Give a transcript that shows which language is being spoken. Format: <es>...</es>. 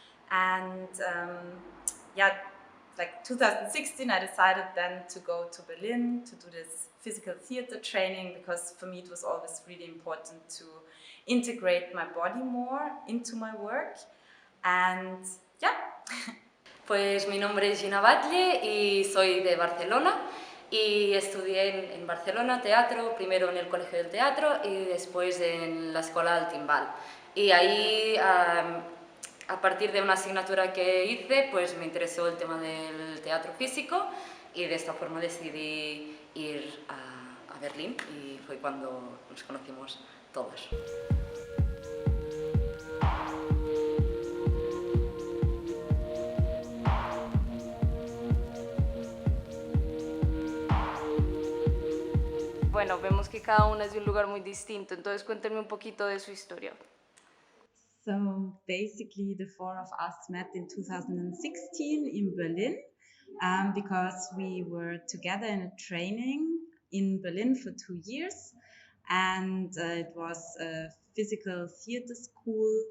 <en>And yeah, like 2016, I decided then to go to Berlin to do this physical theater training because for me it was always really important to integrate my body more into my work. And yeah.</en> <es>Pues mi nombre es Gina Batlle y soy de Barcelona y estudié en Barcelona teatro, primero en el Colegio del Teatro y después en la Escuela del Timbal. Y ahí, a partir de una asignatura que hice, pues me interesó el tema del teatro físico y de esta forma decidí ir a Berlín y fue cuando nos conocimos todos. Bueno, vemos que cada una es de un lugar muy distinto, entonces cuéntenme un poquito de su historia.</es> <en>So basically the four of us met in 2016 in Berlin, because we were together in a training in Berlin for 2 years, and it was a physical theater school.</en>